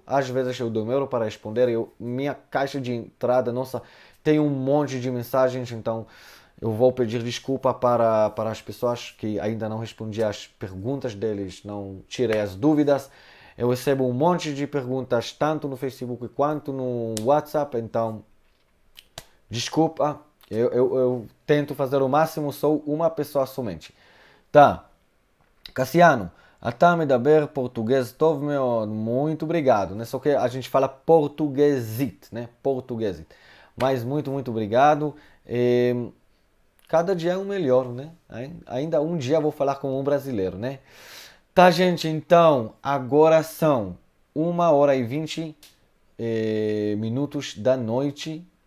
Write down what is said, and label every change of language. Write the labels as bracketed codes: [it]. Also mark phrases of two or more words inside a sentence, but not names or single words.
[pt] Às vezes eu demoro para responder. Minha caixa de entrada, nossa, tem um monte de mensagens, então eu vou pedir desculpa para as pessoas que ainda não respondi às perguntas deles, não tirei as dúvidas. Eu recebo um monte de perguntas, tanto no Facebook quanto no WhatsApp, então desculpa. Eu tento fazer o máximo, sou uma pessoa somente. Tá. Cassiano, [he] אתה מדבר português טוב מאוד, [pt] muito obrigado, né? Só que a gente fala portuguesite, né? Portuguesite. Mas muito obrigado. Cada dia é um melhor, né? Ainda um dia vou falar como um brasileiro, né? Tá, gente, então, agora são 1h20 minutos da noite.